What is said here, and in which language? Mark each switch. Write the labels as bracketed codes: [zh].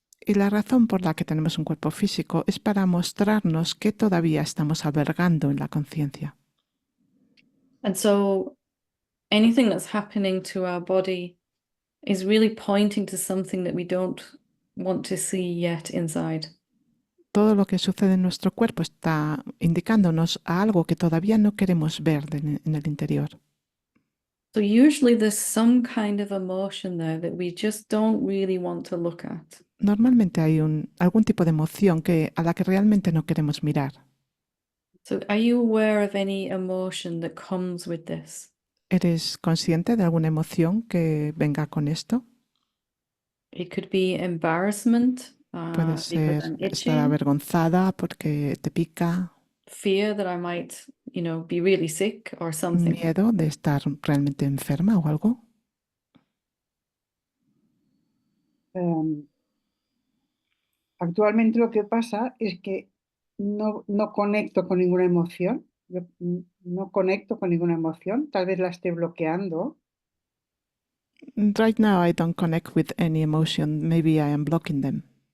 [es] Y la razón por la que tenemos un cuerpo físico es para mostrarnos que todavía estamos albergando en la conciencia. [en] And so anything that's happening to our body is really pointing to something that we don't want to see yet inside. [es] Todo lo que sucede en nuestro cuerpo está indicándonos a algo que todavía no queremos ver en el interior. [en] So usually there's some kind of emotion there that we just don't really want to look at. [es] Normalmente hay algún tipo de emoción a la que realmente no queremos mirar. [en] So are you aware of any emotion that comes with this? [es] ¿Eres consciente de alguna emoción que venga con esto? [en] It could be embarrassment, [es] Puede [en] because [es] ser [en] I'm [es] estar [en] itching, [es] avergonzada porque te pica, [en] fear that I might, be really sick or something. [es] miedo de estar realmente enferma o algo. Actualmente lo que pasa es que no conecto con ninguna emoción. Yo no conecto con ninguna emoción. Tal vez la esté bloqueando. [en] Right now I don't connect with any emotion. Maybe I am blocking them.